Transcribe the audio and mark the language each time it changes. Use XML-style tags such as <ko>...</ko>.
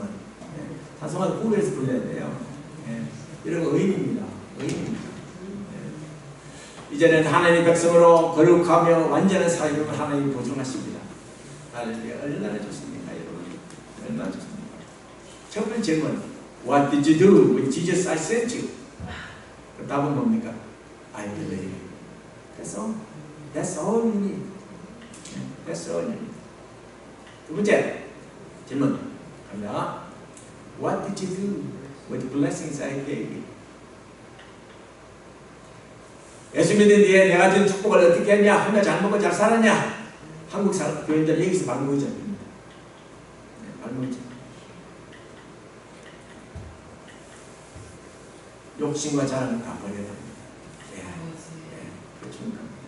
<ko>네, 찬송가도 구분해서 불러야 돼요. 네, 이런 거 의인입니다. 의인입니다. 이제는 하나님의 백성으로 거룩하며 완전한 삶을 하나님이 보증하십니다. 할렐루야. 얼마나 좋습니까, 여러분? 얼마나 좋습니까? 첫 번째 질문.</ko> <en>What did you do with Jesus I sent you?</en> <ko>그 답은 뭡니까?</ko> <en>I believe. That's all. That's all you need. That's all you need.</en> <ko>두 번째 질문. 갑니다.</ko> <en>What did you do with the blessings I gave you?</en> <ko>예수 믿은 뒤에 내가 준 축복을 어떻게 했냐? 하며 잘 먹고 잘 살았냐? 한국 사람 교인들 여기서 발목이 잡힙니다. 네, 발목이 잡힙니다. 욕심과 자랑은 다 버려야 됩니다. 네, 네, 그렇습니다.</ko>